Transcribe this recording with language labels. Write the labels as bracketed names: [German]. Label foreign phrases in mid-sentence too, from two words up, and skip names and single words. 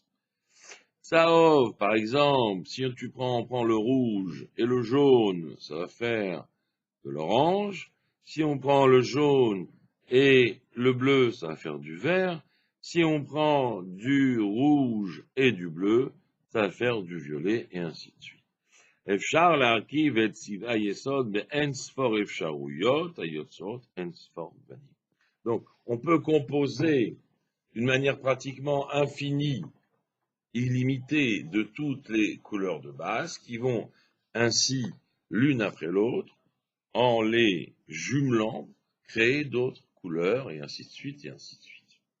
[French] Saov, par exemple, si on prend le rouge et le jaune, ça va faire de l'orange. Si on prend le jaune et le bleu, ça va faire du vert. Si on prend du rouge et du bleu, ça va faire du violet, et ainsi de suite. [Hebrew] אפשר להרכיב את צבעי היסוד באין ספור אפשרויות היוצרות אין ספור גוונים. [French] Donc, on peut composer d'une manière pratiquement infinie, illimitée, de toutes les couleurs de base qui vont ainsi, l'une après l'autre, en les jumelant, créer d'autres couleurs, et ainsi de suite, et ainsi de suite.